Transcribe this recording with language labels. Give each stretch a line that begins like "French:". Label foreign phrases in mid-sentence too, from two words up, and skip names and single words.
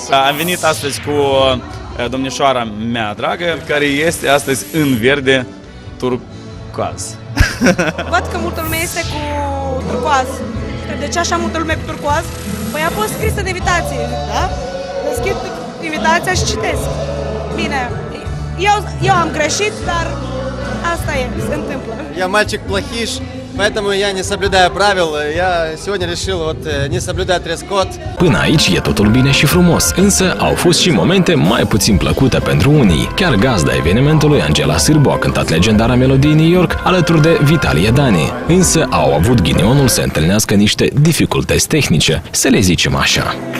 Romanian: Am venit astăzi cu domnișoara mea dragă, care este astăzi în verde turcoaz. Văd că multă lume este cu turcoaz. De ce așa multă lume cu turcoaz? Păi a fost scrisă de invitație, da? Deschid invitația și citesc. Bine, eu am greșit, dar asta e, se întâmplă.
Russian: Я мальчик плохиш, поэтому я не соблюдаю правил. Я сегодня решил не соблюдать дресс-код.
Romanian: Până aici e totul bine și frumos, însă au fost și momente mai puțin plăcute pentru unii. Chiar gazda evenimentului, Angela Sârbu, a cântat legendara melodie New York alături de Vitalie Dani. Însă au avut ghinionul să întâlnească niște dificultăți tehnice, să le zicem așa.